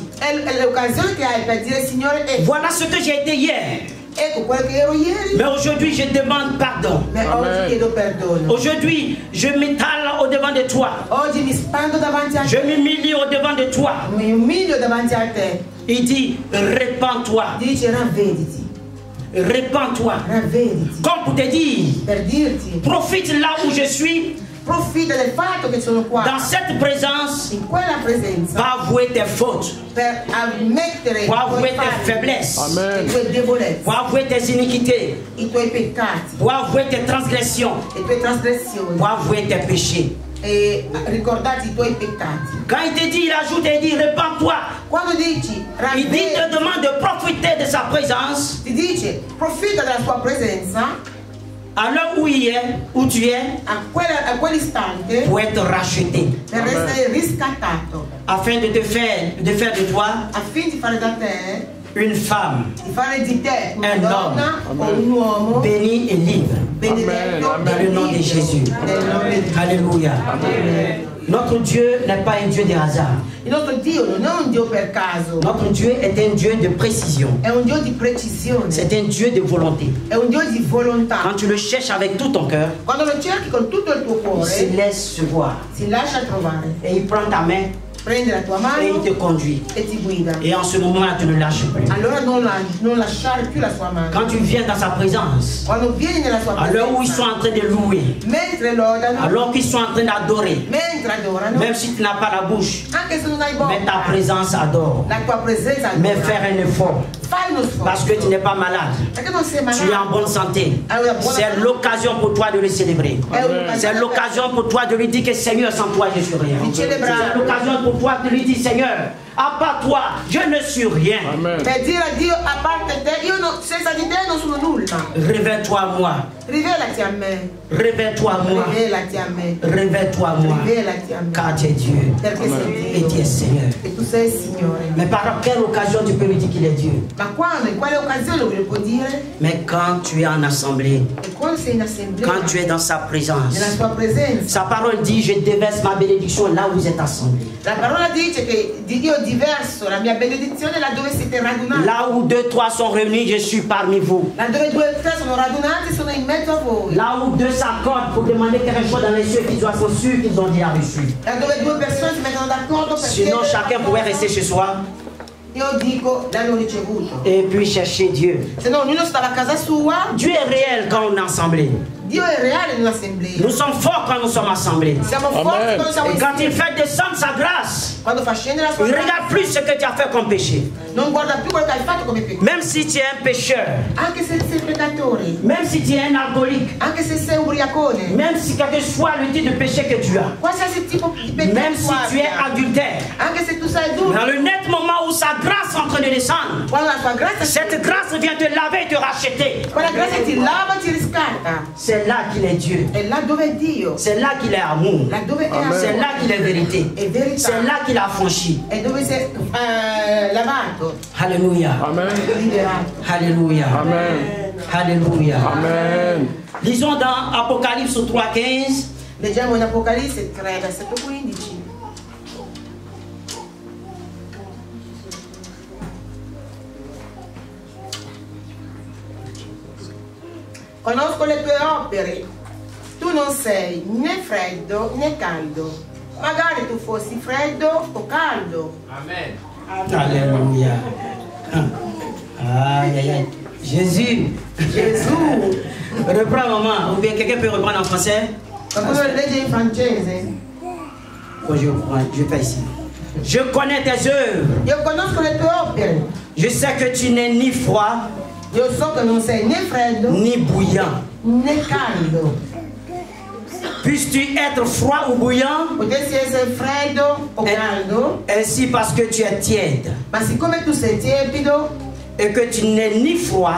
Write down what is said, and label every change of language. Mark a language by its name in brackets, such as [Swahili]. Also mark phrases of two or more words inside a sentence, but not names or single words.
[Italian] è l'occasione che hai per dire, Signore, [French] Voilà ce que j'ai été hier. [Italian] ecco quello che ero ieri, [French] Mais aujourd'hui, je demande pardon. [Italian] ma Amen. oggi chiedo perdono. [French] Aujourd'hui, je m'étale au-devant de toi. [Italian] Oggi mi spando davanti a [French] Je [Italian] te, [French] m'humilie au-devant de toi. [Italian] mi umilio davanti a te. [French] Il dit, répands-toi. [Italian] Dice, ravvediti, [French] Répands-toi. [Italian] ravvediti. [French] Comme pour te dire, [Italian] Per dirti, [French] profite là où je suis. [Italian] profitta del fatto che sono qua, [French] Dans cette présence, [Italian] in quella presenza, [French] va avouer tes fautes. [Italian] per ammettere i [French] Va [Italian] tuoi [French] avouer tes [Italian] falli, [French] faiblesses. [Italian] le Amen. tue debolezze, [French] Va avouer tes iniquités. [Italian] i tuoi peccati, [French] Va avouer tes transgressions. [Italian] le tue trasgressioni [French] Va avouer tes péchés. [Italian] e ricordarti i tuoi peccati. [French] Quand il te dit, il ajoute et il dit, répands-toi. [Italian] Quando dici [French] Il dit, [Italian] ravvediti, [French] te demande de profiter de sa présence [Italian] ti dice profitta della sua presenza [French] à l'heure où il est, où tu es, [Italian] a quell'istante [French] pour être racheté. [Italian] per essere riscattato, [French] Afin de faire de toi [Italian] affinché di fare da te [French] une femme, [Italian] di fare di te una [French] un [Italian] donna o un uomo [French] béni et libre. [Italian] benedetto [French] Dans le nom de Jésus. [Italian] nel nome di Gesù. [French] Alléluia. Notre Dieu n'est pas un Dieu de hasard. [Italian] Il nostro Dio non è un Dio per caso, [French] Notre Dieu est un Dieu de précision. [Italian] è un Dio di precisione, [French] C'est un Dieu de volonté. [Italian] è un Dio di volontà. [French] Quand tu le cherches avec tout ton cœur, [Italian] Quando lo cerchi con tutto il tuo [French] il se [Italian] cuore, [French] laisse voir. [Italian] si lascia trovare, [French] Et il prend ta main [Italian] prende la tua [French] et [Italian] mano [French] il te conduit. [Italian] e ti guida. [French] Et en ce moment-là, tu ne lâches plus. [Italian] Allora non lasciare più la sua mano. [French] Quand tu viens dans sa présence, [Italian] Quando vieni nella sua [French] à l'heure où ils sont [Italian] presenza, [French] en train de louer, [Italian] mentre lodano, [French] alors qu'ils sont en train d'adorer, [Italian] mentre adorano, [French] même si tu n'as pas la bouche, [Italian] anche se non hai [French] mais ta [Italian] bocca, [French] présence adore. [Italian] la tua presenza [French] Mais [Italian] adora. [French] faire un effort, [Italian] Fai uno [French] parce que tu [Italian] sforzo, [French] n'es pas malade. [Italian] perché non sei [French] Tu es en [Italian] malato. [French] bonne santé. [Italian] Hai una buona [French] C'est [Italian] salute. [French] l'occasion pour toi de le célébrer. [Italian] È un'occasione [French] C'est l'occasion pour toi de lui dire que Seigneur, sans toi, je suis rien. [Italian] di celebrare, [French] C'est l'occasion pour toi de lui dire Seigneur, à part toi, je ne suis rien. [Italian] per dire a Dio, a parte te, senza di te non sono nulla. [French] Révèle-toi à moi. [Italian] Rivelati a me, [French] Révèle-toi à moi. [Italian] rivelati a me, [French] Révèle-toi à moi. [Italian] rivelati a me, [French] Car tu es Dieu [Italian] perché sei [French] et tu [Italian] Dio [French] es Seigneur. [Italian] e tu sei il Signore. [French] Mais par quelle occasion tu peux lui dire qu'il est Dieu? [Italian] Ma quando, in quale occasione lo può dire? [French] Mais quand tu es en assemblée, [Italian] E quando sei in assemblea, [French] quand tu es dans sa présence, [Italian] nella sua presenza. [French] sa parole dit je déverse ma bénédiction là où vous êtes assemblés. [Italian] La parola dice che di Dio diverso la mia benedizione laddove siete radunati. [French] Là où 2, 3 sont réunis, je suis parmi vous. [Italian] Laddove 2 o 3 sono radunati sono in mezzo a voi. [French] Là où 2 s'accordent pour demander quelque chose dans les cieux, qu'ils soient sûrs qu'ils ont déjà reçu. [Italian] Laddove 2 persone si mettono d'accordo per [French] Sinon, [Italian] chiedere [French] chacun pourrait rester chez soi [Italian] io dico l'hanno ricevuto. [French] et puis chercher Dieu. [Italian] Se no ognuno stava a casa sua. [French] Dieu est réel quand on est assemblé. [Italian] Dio è reale in un'assemblea. [French] Nous sommes forts quand nous sommes assemblés. [Italian] Siamo forti quando siamo [French] Et quand il [Italian] insieme. [French] fait descendre sa grâce, [Italian] Quando fa scendere la sua [French] il ne [Italian] grazia, [French] regarde plus ce que tu as fait comme péché. [Italian] non guarda più quello che hai fatto come peccato. [French] Même si tu es un pécheur, [Italian] Anche se sei peccatore, [French] même si tu es un alcoolique, [Italian] anche se sei ubriacone, [French] même si quel que soit le type de péché que tu as, [Italian] qualsiasi tipo di peccato [French] même si tu es adultère, [Italian] anche se tu sei duro, [French] dans le net moment où sa grâce est en train de descendre, [Italian] quando la sua grazia [French] cette grâce vient te laver et te racheter. [Italian] quella grazia ti lava e ti riscatta. [French] C'est là qu'il est Dieu. [Italian] È là dove è Dio, [French] C'est là qu'il est amour. [Italian] laddove è [French] C'est [Italian] amore, [French] là qu'il est vérité. [Italian] è verità, [French] C'est là qu'il a franchi. [Italian] è dove sei lavato, [French] Alléluia. [Italian] liberato. [French] Alléluia. Alléluia. Amen. Lisons dans Apocalypse 3,15. [Italian] Leggiamo in Apocalisse 3, versetto 15. Conosco le tue opere, tu non sei né freddo né caldo. Magari tu fossi freddo o caldo. [French] Alléluia. Aïe, aïe, aïe. Jésus. [Italian] Gesù. [French] Reprends, maman. Ou bien quelqu'un peut reprendre en français? [Italian] Qualcuno legge in francese? [French] Oh, je fais ici. Je connais tes œuvres. [Italian] Io conosco le tue opere. [French] Je sais que tu n'es ni froid, [Italian] Io so che non sei né freddo [French] ni bouillant. [Italian] né caldo. [French] Puisses-tu être froid ou bouillant? [Italian] Potessi essere freddo o caldo, [French] Ainsi parce que tu es tiède [Italian] ma siccome tu sei tiepido [French] et que tu n'es ni froid